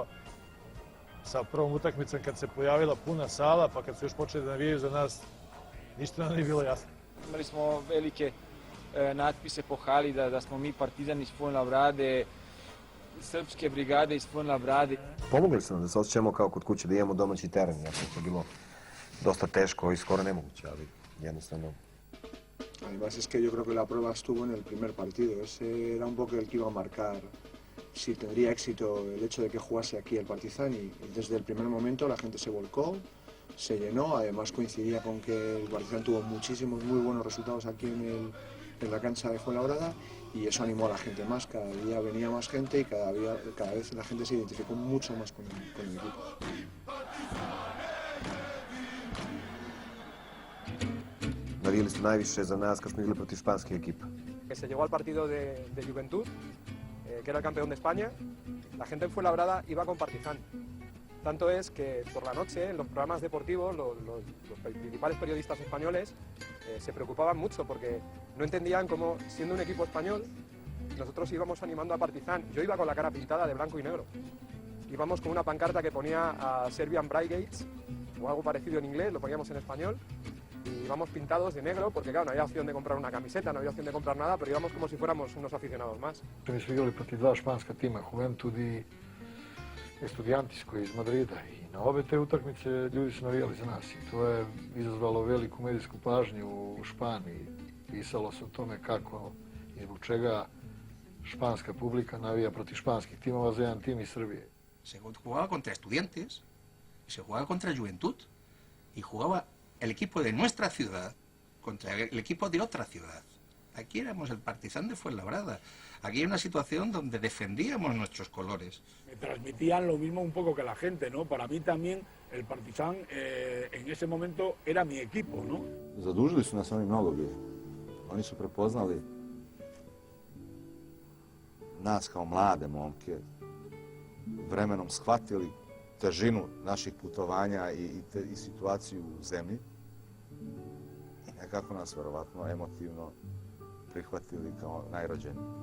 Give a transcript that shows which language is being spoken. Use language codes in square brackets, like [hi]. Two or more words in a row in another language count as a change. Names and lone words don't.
[sr] Sa prvom utakmicom kad se pojavila puna sala, pa kad su još počeli da navijaju za nas, ništa nam nije bilo jasno. Imali smo velike natpise po hali da smo mi Partizan iz Fuenlabrade, srpske brigade iz Fuenlabrade. Pomogli su nam da se osjećamo kao kod kuće, da imamo domaći teren. Jako je to bilo dosta teško i skoro nemoguće, ali jednostavno. [es] Además es que yo creo que la prueba estuvo en el primer partido. Ese era un poco el que iba a marcar si tendría éxito el hecho de que jugase aquí el Partizan y desde el primer momento la gente se volcó, se llenó. Además coincidía con que el Partizan tuvo muchísimos muy buenos resultados aquí en la cancha de Fuenlabrada y eso animó a la gente más. Cada día venía más gente y cada vez la gente se identificó mucho más con el equipo. [sr] Navijali su najviše za nas kad smo igrali protiv španske ekipe. [es] Que se llegó al partido de Juventud, que era el campeón de España, la gente en Fuenlabrada iba con Partizan. Tanto es que por la noche en los programas deportivos los principales periodistas españoles se preocupaban mucho porque no entendían cómo, siendo un equipo español, nosotros íbamos animando a Partizan. Yo iba con la cara pintada de blanco y negro. Íbamos con una pancarta que ponía a [en] Serbian Brigates [es] o algo parecido en inglés, lo poníamos en español. Y íbamos pintados de negro porque claro, no había opción de comprar una camiseta, no había opción de comprar nada, pero íbamos como si fuéramos unos aficionados más. [sr] Mi smo igrali protiv dva španska tima, Juventud i Estudiantis koji je iz Madrida i na obe te utakmice ljudi su navijali za nas i to je izazvalo veliku medijsku pažnju u Španiji. Pisalo se o tome kako i zbog čega španska publika navija protiv španskih timova za jedan tim iz Srbije. [es] Se jugaba contra Estudiantes, se jugaba contra Juventud y jugaba el equipo de nuestra ciudad contra el equipo de otra ciudad. Aquí éramos el Partizan de Fuenlabrada. Aquí hay una situación donde defendíamos nuestros colores. Me transmitían lo mismo un poco que la gente, ¿no? Para mí también el Partizan en ese momento era mi equipo, ¿no? [sr] Zadužili su nas oni mnogo bili. Oni su prepoznali nas kao mlade momke, vremenom shvatili težinu naših putovanja i situaciju u zemlji i nekako nas verovatno emotivno prihvatili kao najrođeniji.